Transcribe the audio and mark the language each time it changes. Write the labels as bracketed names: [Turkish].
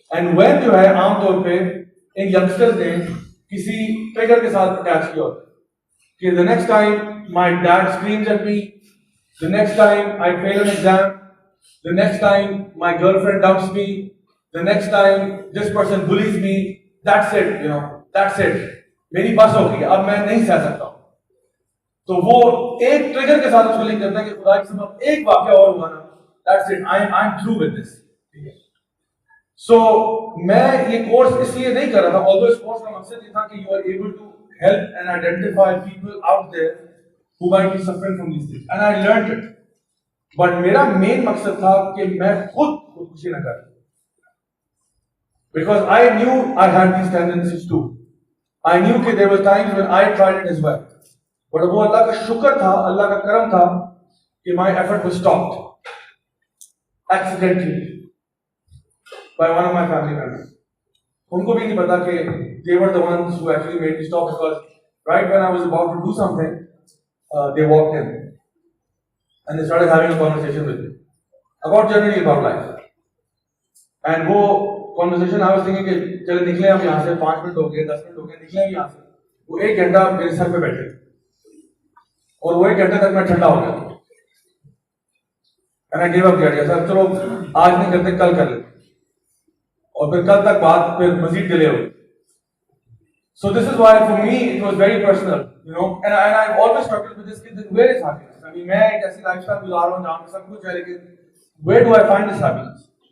[English] And when [Urdu] جو ہے عام طور پہ ان یگسٹرز نے کسی ٹریگر کے ساتھ اٹیچ کیا ہوتا ہے کہ [English] the next time my dad screams at me, the next time I fail an exam, the next time my girlfriend dumps me, the next time this person bullies me, that's it, that's it. [Urdu] میری بس ہو گئی, اب میں نہیں سہ سکتا ہوں. تو وہ ایک ٹریگر کے ساتھ اس کو لنک کرتا ہے کہ خدا کی قسم ایک واقعہ اور ہوا نا, [English] that's it, I'm through with this. So [Urdu] میں یہ کورس اس لیے نہیں کر رہا تھا, [English] although اس course کا مقصد یہ تھا کہ you are able to help and identify people out there who might be suffering from these things, and I learned it. [Urdu] But میرا main مقصد تھا کہ میں خودکشی نہ کروں, [English] because I knew I had these tendencies too. I knew کہ there were times when I tried it as well. But [Urdu] وہ اللہ کا شکر تھا, اللہ کا کرم تھا کہ [English] my effort was stopped accidentally by one of my family members. [Urdu] ان کو بھی نہیں پتا کہ [English] they were the ones who actually made me stop, because right when I was about to do something, they walked in and they started having a conversation with me generally about life. [Urdu] And وہ conversation I was thinking کہ چلے نکلیں ہم یہاں سے, 5 minute ہو گئے, 10 minute ہو گئے, نکلیں ہم یہاں سے. وہ 1 گھنٹہ میرے سر پہ بیٹھے, اور وہ 1 گھنٹے تک میں ٹھنڈا ہو گیا. [English] And I gave up the idea. [Urdu] سر چلو آج نہیں کرتے, کل کر لیتے, اور پھر کل تک بات پھر مزید delay ہو. [English] So this is why for me it was very personal, and I've always struggled with this, that where is happiness? [Urdu] I mean, میں ایک ایسی لائف اسٹائل گزار رہا ہوں جہاں پہ سب کچھ ہے, لیکن [English] where do I find this happiness?